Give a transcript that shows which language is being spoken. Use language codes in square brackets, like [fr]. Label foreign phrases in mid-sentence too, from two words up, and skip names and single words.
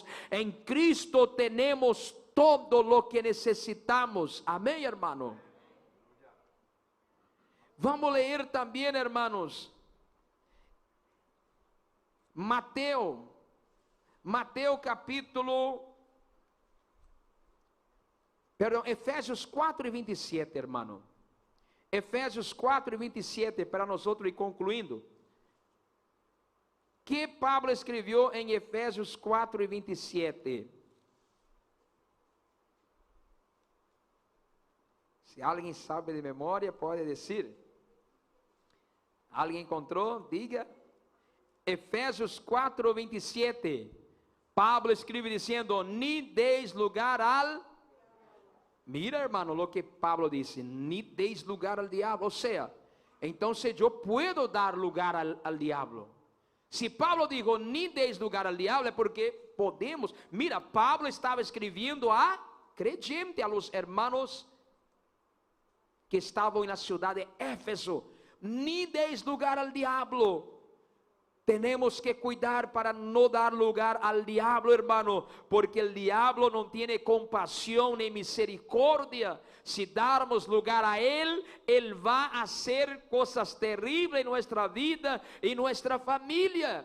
[es] En Cristo tenemos todo lo que necesitamos. Amén, hermano. Vamos a leer también, hermanos, Mateo capítulo Perdão, Efésios 4:27, hermano. [pt] Efésios 4:27, para nós ir concluindo. Que Pablo escreveu em Efésios 4:27? Se alguém sabe de memória, pode dizer. Alguém encontrou? Diga. Efésios 4:27. Pablo escreve dizendo: [es] ni deis lugar al... Mira, hermano, lo que Pablo dice: ni deis lugar al diablo. O sea, entonces yo puedo dar lugar al diablo. Si Pablo dijo ni deis lugar al diablo, es porque podemos. Mira, Pablo estaba escribiendo a creyentes, a los hermanos que [pt] estavam na cidade de Éfeso. [es] Ni deis lugar al diablo. Tenemos que cuidar para no dar lugar al diablo, hermano, porque el diablo no tiene compasión ni misericordia. Si darmos lugar a él, él va a hacer cosas terribles en nuestra vida y nuestra familia.